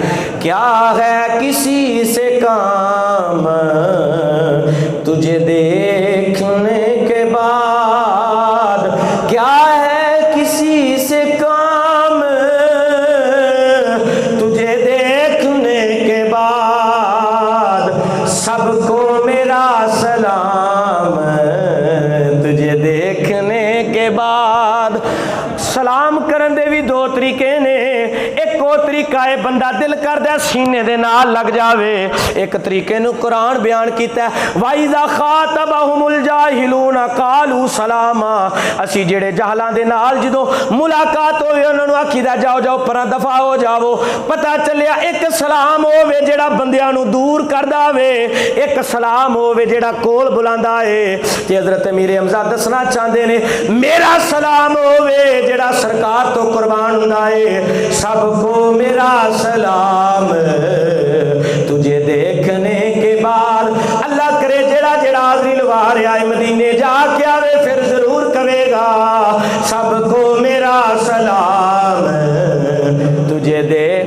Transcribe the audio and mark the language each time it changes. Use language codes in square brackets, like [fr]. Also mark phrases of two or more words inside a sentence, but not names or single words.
[ur] کیا ہے کسی سے کام تجھے دیکھنے کے بعد, کیا ہے کسی سے کام تجھے دیکھنے کے بعد, سب کو میرا سلام تجھے دیکھنے کے بعد. [pa] سلام کرن دے بھی 2 طریقے نے. ایک وہ طریقہ ہے بندہ دل کر دے سینے دے نال لگ جاوے. ایک طریقے نو قرآن بیان کیتا ہے, [ar] وَإِذَا خَاطَبَهُمُ الْجَاهِلُونَ قَالُوا سَلَامًا. [pa] اسی جڑے جہلاں دے نال جدوں ملاقات ہوئے انہاں نوں آکھیدا جاؤ جاؤ پراں دفع ہو جاؤ. پتہ چلیا ایک سلام ہووے جڑا بندیاں نوں دور کردا وے, ایک سلام ہووے جڑا کول بلاندا ہے. تے حضرت امیر حمزہ دسنا چاہندے نے, میرا سلام ہووے جڑا سرکار تو قربان ہوندا ہے. [ur] سب کو میرا سلام تجھے دیکھنے کے بعد. [pa] اللہ کرے جڑا جڑا حاضری لوا رہا ہے مدینے جا کے آوے پھر ضرور کہے گا, [ur] سب کو میرا سلام تجھے دے.